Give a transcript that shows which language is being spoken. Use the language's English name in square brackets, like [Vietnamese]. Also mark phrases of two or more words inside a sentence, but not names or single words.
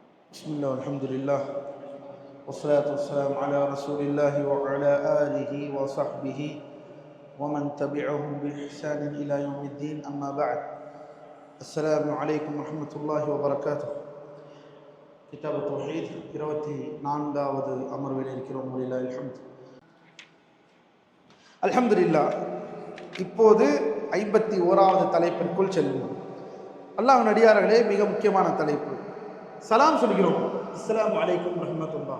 [Arabic] بسم الله والحمد لله والصلاة والسلام على رسول الله وعلى آله وصحبه ومن تبعهم بإحسان إلى يوم الدين أما بعد السلام عليكم ورحمة الله وبركاته كتاب التوحيد [Tamil] 24வது அமர்வில் இருக்கிறோம். [Arabic] ولله الحمد. அல்ஹம்துலில்லாஹ். [Tamil] இப்போது 51வது தலைப்பிற்குள் செல்வோம். அல்லாஹ்வின் அடியார்களே, மிக முக்கியமான தலைப்பு. சலாம் சொல்கிறோம், [Arabic] السلام عليكم رحمة الله.